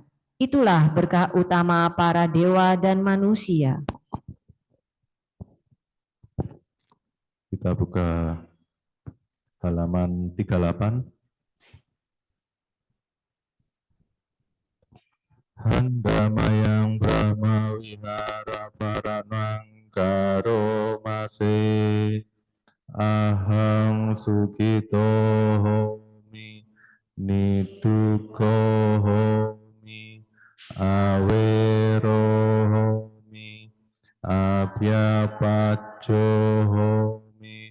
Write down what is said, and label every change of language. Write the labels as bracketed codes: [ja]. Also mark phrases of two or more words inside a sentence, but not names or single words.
[id] Itulah berkah utama para dewa dan manusia. Kita buka halaman 38. [pi] Handamayang Brahma Wihara Paranang Karomase Aham Sukito Homi Nituko Homi Awero Homi Abhyapacho Homi